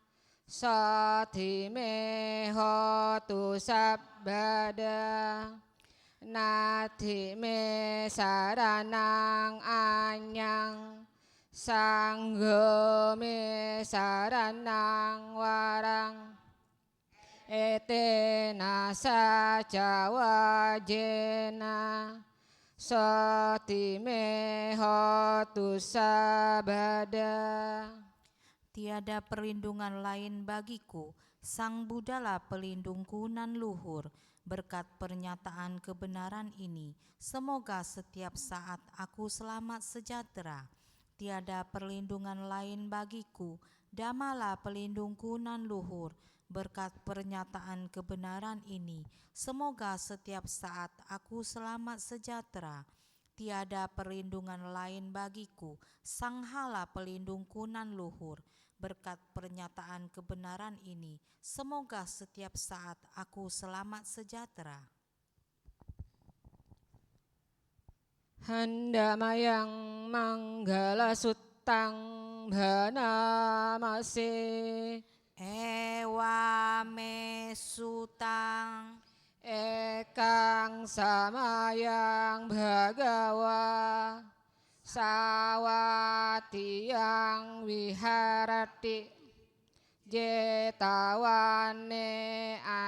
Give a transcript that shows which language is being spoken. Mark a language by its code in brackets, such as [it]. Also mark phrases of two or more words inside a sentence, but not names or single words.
[pi] Sathime hotu sabbada Nathi me saranang anyang Sangho me saranang warang Etena saca wajena Sathime hotu sabbada. [id] Tiada perlindungan lain bagiku, Sang Buddhalah pelindungku nan luhur. Berkat pernyataan kebenaran ini, semoga setiap saat aku selamat sejahtera. tiada perlindungan lain bagiku. Dhammalah pelindungku nan luhur. Berkat pernyataan kebenaran ini, semoga setiap saat aku selamat sejahtera. Tiada perlindungan lain bagiku, Sanghala pelindungku nan luhur. Berkat pernyataan kebenaran ini, semoga setiap saat aku selamat sejahtera. [pi] Handamayang manggala suttang bhanamase. Ewa me sutang Ekang samayang bhagawa sawatiyang viharati jetawane